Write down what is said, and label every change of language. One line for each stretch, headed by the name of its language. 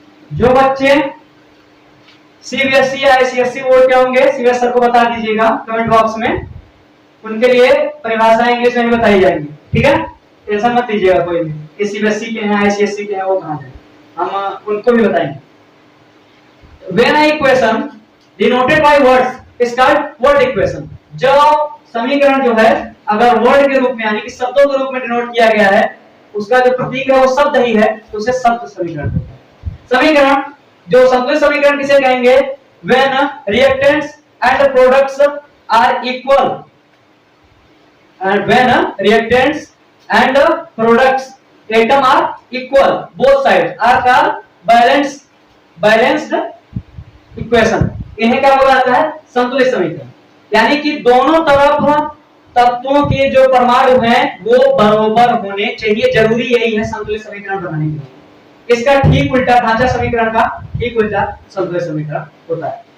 Hindi: जो बच्चे सीबीएसई या आईसीएसई बोर्ड के होंगे, सीबीएसई सर को बता दीजिएगा कमेंट बॉक्स में, उनके लिए परिभाषा इंग्लिश में बताई जाएगी। ठीक है, टेंशन मत लीजिएगा कोई भी कि सीबीएसई के हैं आईसीएसई के हैं वो कहां है, हम उनको भी बताएंगे।
English: When an equation denoted by words is called word equation।
Hindi: जो समीकरण जो है अगर वर्ड के रूप में यानी कि शब्दों के रूप में डिनोट किया गया है, उसका जो प्रतीक है वो शब्द ही है, तो उसे शब्द समीकरण कहते हैं। समीकरण जो संतुलित समीकरण किसे कहेंगे?
English: When reactants and products are equal, and when reactants and products atom are equal, both sides are called balanced equation।
Hindi: इन्हें क्या बोला जाता है? संतुलित समीकरण। यानी कि दोनों तरफ तत्वों के जो परमाणु हैं वो बराबर होने चाहिए, जरूरी यही है संतुलित समीकरण बनाने के लिए। इसका ठीक उल्टा ढांचा समीकरण का ठीक उल्टा संतुलन समीकरण होता है।